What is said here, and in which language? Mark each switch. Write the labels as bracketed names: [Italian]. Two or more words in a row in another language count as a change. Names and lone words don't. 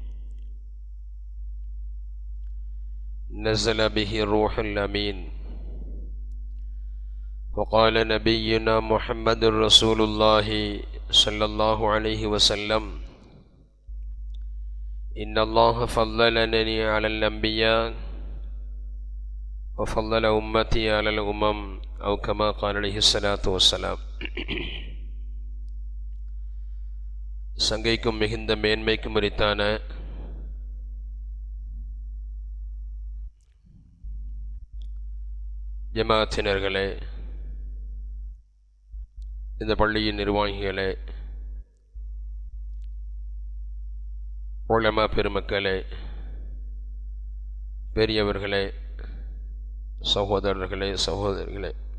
[Arabic] نزل به الروح الأمين وقال نبينا محمد رسول الله صلى الله عليه وسلم: إن الله فضلني على الأنبياء وفضل أمتي على الأمم أو كما قال عليه الصلاة والسلام. [Tamil] சங்கைக்கும் மிகுந்த மேன்மைக்கும் உரித்தான ஜமாத்தினர்களே, இந்த பள்ளியின் நிர்வாகிகளே, உலமா பெருமக்களே, பெரியவர்களே, சகோதரர்களே, சகோதரிகளே,